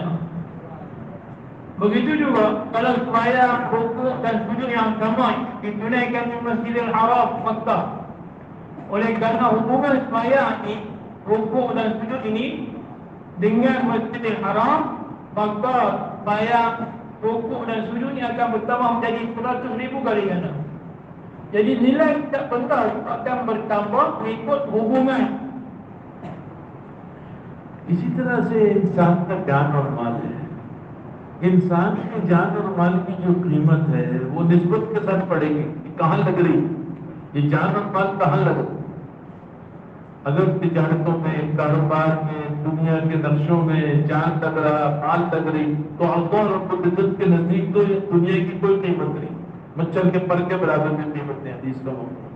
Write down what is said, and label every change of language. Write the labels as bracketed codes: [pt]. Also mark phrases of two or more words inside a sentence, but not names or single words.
[ms] Begitu juga kalau sembahyang, rukuk dan sujud yang sama ditunaikan di Masjidil Haram, Makkah, oleh kerana hubungan sembahyang ini, rukuk dan sujud ini dengan Masjidil Haram, maka sembahyang, rukuk dan sujud ini akan bertambah menjadi 100,000 kali ganda. Jadi nilai setiap benda akan bertambah mengikut hubungan. [hi] इसी तरह से इंसान का जान और माल है। इंसान की जान और माल की जो कीमत है वो निस्बत के साथ पड़ेगी कि कहाँ लग रही, ये जान और माल कहाँ लग रही। अगर तिजारतों में, कारोबार में, दुनिया के नक्शों में जान लग रहा, माल लग रही, तो [ar] الله رب العزة [hi] के नजदीक तो ये दुनिया की कोई कीमत नहीं, मच्छर के पर के बराबर में कीमत है हदीस का मतलब।